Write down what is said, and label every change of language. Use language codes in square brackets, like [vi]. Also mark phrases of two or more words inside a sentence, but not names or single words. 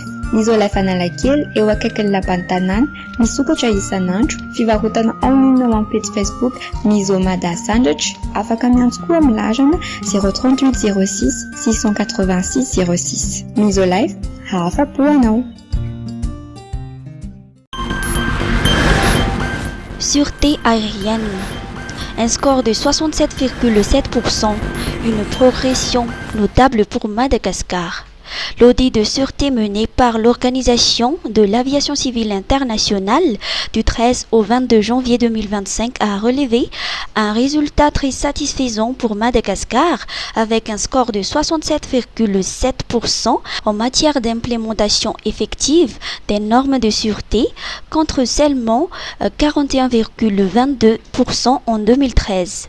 [mg] Ny Isolife Analakely eo akaikin'ny lapan'ny tanàna, misokatra isan'andro, fivarotana online ao amin'ny page Facebook Misomada Sandratra, afaka miantso koa amin'ny larana 038 06 686 06. Isolife, afa-po anao. [fr] Sûreté aérienne. Un score de 67,7%, une progression notable pour Madagascar. L'audit de sûreté mené par l'Organisation de l'aviation civile internationale du 13 au 22 janvier 2025 a relevé un résultat très satisfaisant pour Madagascar avec un score de 67,7% en matière d'implémentation effective des normes de sûreté contre seulement 41,22% en 2013.